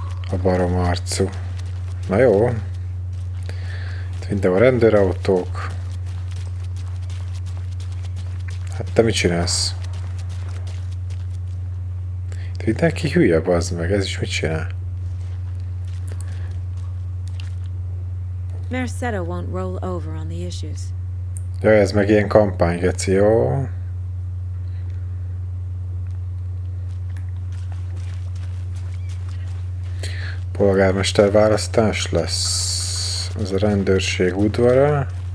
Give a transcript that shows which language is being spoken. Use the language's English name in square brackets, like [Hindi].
[Hungarian] A barom arcú. Na jó. Itt mindenhol rendőrautók. Hát te mit csinálsz? Itt mindenki hülye, bazd meg, ez is mit csinál? [English] Mercedo won't roll over on the issues. [Hungarian] Ja, ez meg ilyen kampány, geci, jó? Polgármester választás lesz. Ez a rendőrség udvara.